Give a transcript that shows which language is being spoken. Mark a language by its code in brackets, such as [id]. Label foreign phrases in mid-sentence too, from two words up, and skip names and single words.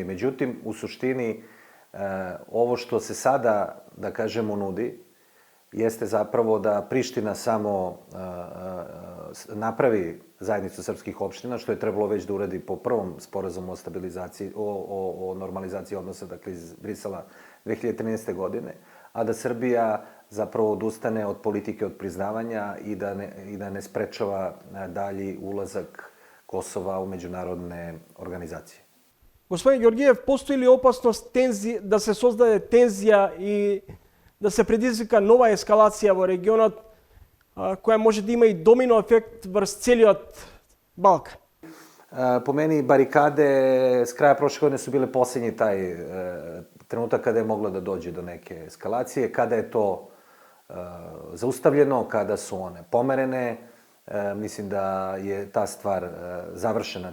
[sr] Međutim, u suštini, ovo što se sada, da kažemo, nudi, jeste zapravo da Priština samo napravi zajednicu srpskih opština, što je trebalo već da uradi po prvom sporazumu o stabilizaciji, o normalizaciji odnosa, dakle iz Brisela 2013. godine, a da Srbija zapravo odustane od politike od priznavanja i da ne sprečava dalji ulazak Kosova u međunarodne organizacije. [mk] Господин Георгиев, постои ли опасност да се создаде тензија и да се предизвика нова ескалација во регионот, која може да има и домино ефект врз целиот Балкан? [sr] Po meni, barikade s kraja prošle godine su bile posljednji taj trenutak kada je moglo da dođe do neke eskalacije, kada je to zaustavljeno, kada su one pomerene. Mislim da je ta stvar završena.